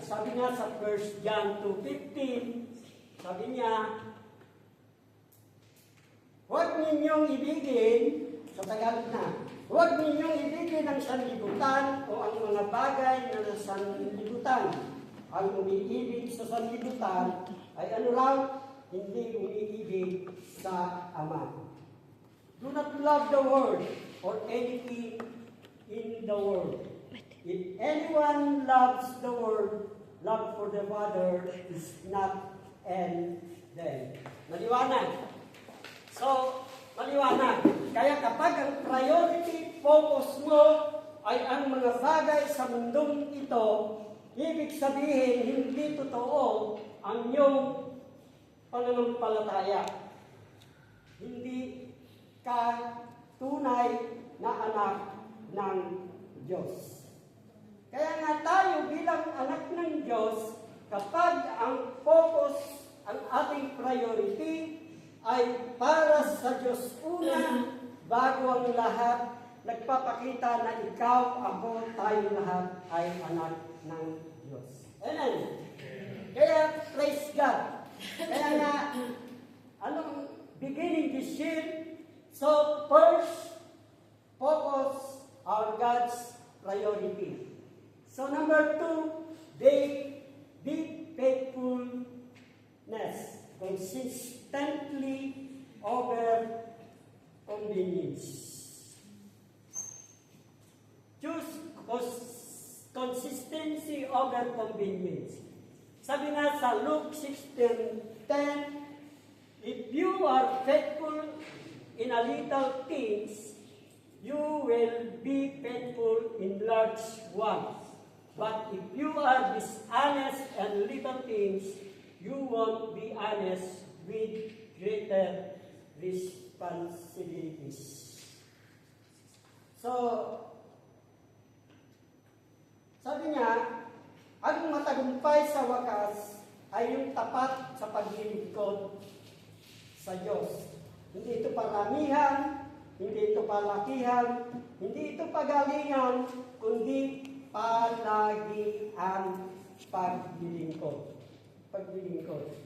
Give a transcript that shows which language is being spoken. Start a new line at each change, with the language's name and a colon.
Filipino: Sabi nga sa 1 John 2:15, sabi niya, huwag ninyong ibigin, sa Tagalog na, huwag ninyong ibigin ang sanlibutan o ang mga bagay na nasa sanlibutan. Ang umiibig sa sanlibutan ay ano raw? Hindi umiibig sa Ama.
English: Do not love the world or anything in the world. If anyone loves the world, love for the Father is not in them.
Filipino: Maliwanag. So, maliwanag. Kaya kapag ang priority focus mo ay ang mga bagay sa mundong ito, ibig sabihin, hindi totoo ang iyong pananampalataya. Hindi ka tunay na anak ng Diyos. Kaya nga tayo bilang anak ng Diyos, kapag ang focus, ang ating priority ay para sa Diyos una, bago ang lahat, nagpapakita na ikaw, ako, tayo lahat ay anak ng Diyos. Amen. Kaya, praise God. Kaya nga, anong
English: beginning this year, so first, focus on God's priority. So number 2, be faithfulness, consistently over convenience. Choose consistency over convenience.
Filipino: Sabi nga sa
English: Luke 16:10, if you are faithful in a little things, you will be faithful in large ones. But if you are dishonest in little things, you won't be honest with greater responsibilities.
Filipino: So, sabi niya, ang matagumpay sa wakas ay yung tapat sa paglilingkod sa Diyos. Hindi ito paramihan, hindi ito palakihan, hindi ito pagalingan, kundi palagian paglilingkod. Paglilingkod.